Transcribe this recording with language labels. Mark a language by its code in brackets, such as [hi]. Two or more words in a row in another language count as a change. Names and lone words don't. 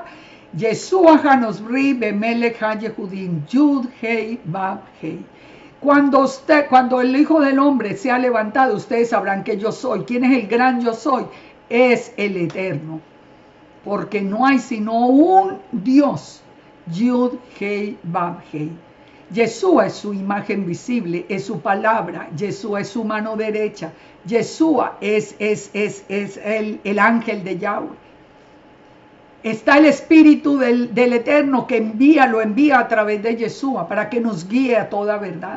[he] ישוע הנוצרי במלך היהודים, יוד-הא ואו-הא. [es] Cuando el Hijo del Hombre se ha levantado, ustedes sabrán que yo soy. ¿Quién es el gran yo soy? Es el Eterno. Porque no hay sino un Dios. Yud-Heh Vav-Heh. Yeshua es su imagen visible, es su palabra. Yeshua es su mano derecha. Yeshua es el ángel de Yahweh. Está el Espíritu del Eterno que lo envía a través de Yeshua para que nos guíe a toda verdad.